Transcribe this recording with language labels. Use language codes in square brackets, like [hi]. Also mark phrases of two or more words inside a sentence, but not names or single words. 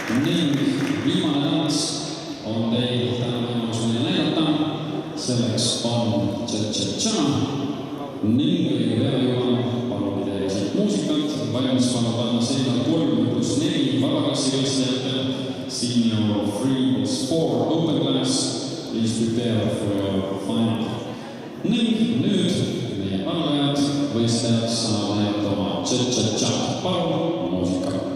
[et] ning viimane tants on teil täna võimalus meile näidata. Selleks on Tša-Tša-Tša ning õige pea juba palun teile siit muusikat. Valmis pannud seina 3+4 vabaklassi võistlejatele. [en] Senior 3+4 open class. Please prepare for your final. [et] Ning nüüd meie arvajad võistlejad saavad näidata oma Tša-Tša-Tša. Palun muusika.